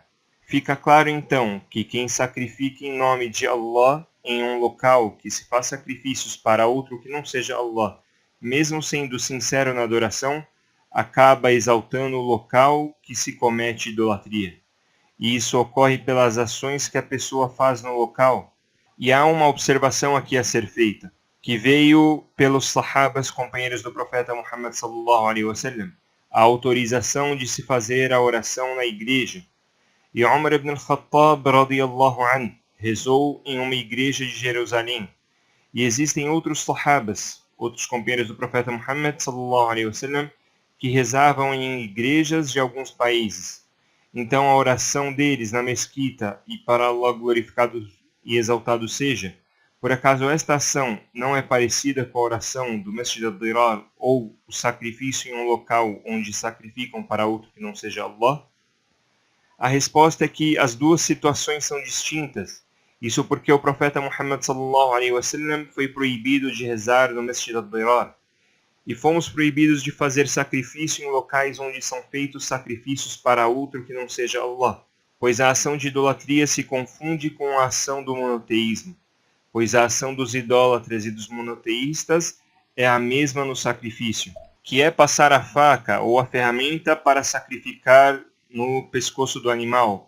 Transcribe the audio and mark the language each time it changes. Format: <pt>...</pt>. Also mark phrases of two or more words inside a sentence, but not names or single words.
<pt>Fica claro então que quem sacrifica em nome de Allah em um local que se faz sacrifícios para outro que não seja Allah, mesmo sendo sincero na adoração, acaba exaltando o local que se comete idolatria. E isso ocorre pelas ações que a pessoa faz no local. E há uma observação aqui a ser feita, que veio pelos sahabas companheiros do profeta Muhammad</pt> <ar>صلى الله عليه وسلم,</ar> <pt>a autorização de se fazer a oração na igreja. E Umar ibn al-Khattab</pt> <ar>رضي الله عنه</ar> <pt>rezou em uma igreja de Jerusalém. E existem outros sahabas, outros companheiros do profeta Muhammad</pt> <ar>صلى الله عليه وسلم,</ar> <pt>que rezavam em igrejas de alguns países. Então a oração deles na mesquita e para Allah glorificado e exaltado seja, por acaso esta ação não é parecida com a oração do Masjid al-Dirar ou o sacrifício em um local onde sacrificam para outro que não seja Allah? A resposta é que as duas situações são distintas. Isso porque o profeta Muhammad</pt> <ar>صلى الله عليه وسلم</ar> <pt>foi proibido de rezar no Masjid al-Dirar. E fomos proibidos de fazer sacrifício em locais onde são feitos sacrifícios para outro que não seja Allah, pois a ação de idolatria se confunde com a ação do monoteísmo, pois a ação dos idólatras e dos monoteístas é a mesma no sacrifício, que é passar a faca ou a ferramenta para sacrificar no pescoço do animal.</pt>